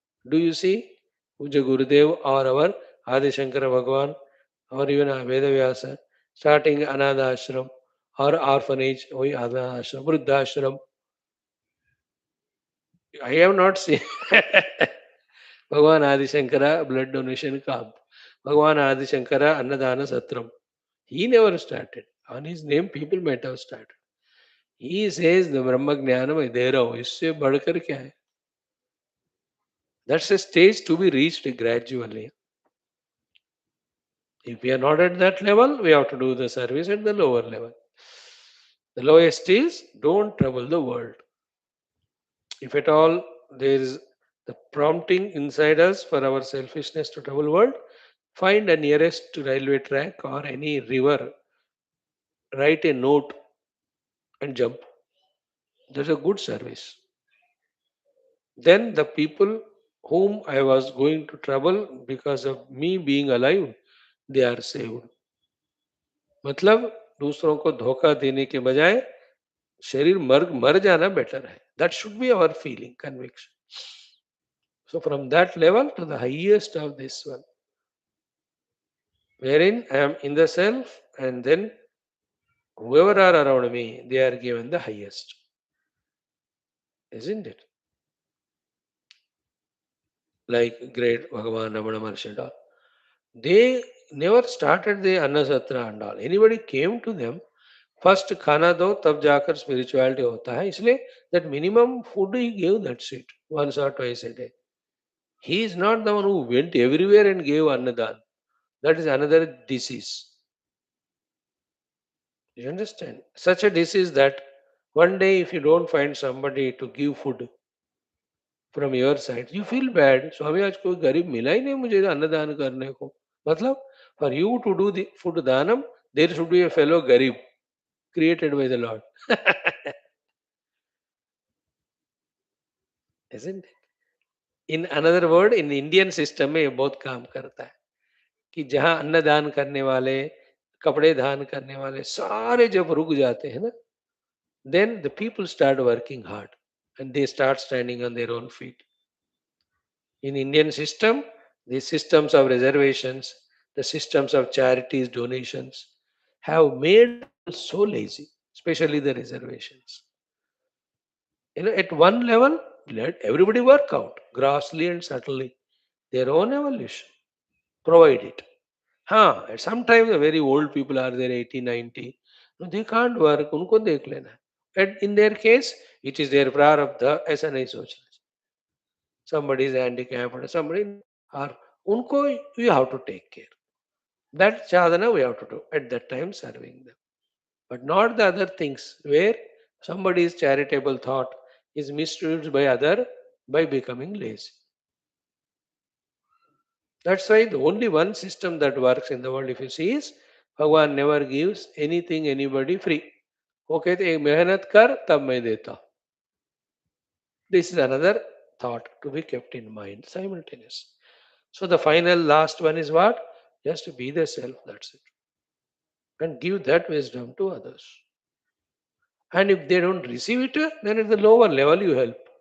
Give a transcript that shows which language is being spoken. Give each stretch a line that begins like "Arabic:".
English: Do you see Puja Gurudev or our Adi Shankara Bhagwan or even Vedavyasa starting anath ashram or orphanage,
Hindi: वही अनाथ आश्रम, वृद्धाश्रम.
English: I have not seen Bhagwan Adi Shankara blood donation camp.
Hindi: भगवान आदि शंकरा अन्नदान सत्रम.
English: He never started. On his name, people might have started. He says the
Hindi: ब्रह्म ज्ञान में दे रहा हूँ इससे बढ़कर क्या है
English: That's a stage to be reached gradually. If we are not at that level, we have to do the service at the lower level. The lowest is don't trouble the world. If at all there is the prompting inside us for our selfishness to trouble world, find a nearest railway track or any river, write a note and jump. That's a good service. Then the people whom I was going to trouble because of me being alive, they are saved.
Hindi: मतलब दूसरों को धोखा देने के बजाय शरीर मर मर जाना बेटर है.
English: That should be our feeling, conviction. So from that level to the highest of this one, wherein I am in the self, and then whoever are around me, they are given the highest, isn't it? Like great Bhagavan Ramana Maharshi and all. They never started the Annasatra and all. Anybody came to them, first
Hindi: खाना दो तब जाकर
English: spirituality होता है. इसलिए that minimum food he gave, that's it, once or twice a day. He is not the one who went everywhere and gave annadan. That is another disease. You understand? Such a disease that one day if you don't find somebody to give food from your side, you feel bad.
Hindi: स्वामी आज कोई गरीब मिला ही नहीं मुझे अन्नदान करने को. मतलब
English: for you to do the food danam, there should be a fellow garib created by the Lord. Isn't it? In another word, in Indian system
Hindi: में ये बहुत काम करता है कि जहाँ अन्नदान करने वाले, कपड़े दान करने वाले सारे जब रुक जाते हैं ना,
English: then the people start working hard and they start standing on their own feet. In Indian system, the systems of reservations, the systems of charities, donations have made people so lazy, especially the reservations. At one level, let everybody work out grossly and subtly their own evolution. Provide it. At sometimes the very old people are there, 80, 90. No, they can't work.
Hindi: उनको देख लेना है.
English: And in their case, it is their prarabdha,
Hindi: ऐसा नहीं सोचना.
English: Somebody is handicapped or somebody, or उनको you have to take care. That sadhana we have to do at that time, serving them. But not the other things where somebody's charitable thought is misused by other by becoming lazy. That's why the only one system that works in the world, if you see, is Bhagwan never gives anything anybody free.
Hindi: वो कहते एक मेहनत कर तब मैं देता हूं.
English: This is another thought to be kept in mind simultaneously. So the final last one is what? Just be the self, that's it. And give that wisdom to others. And if they don't receive it, then at the lower level you help.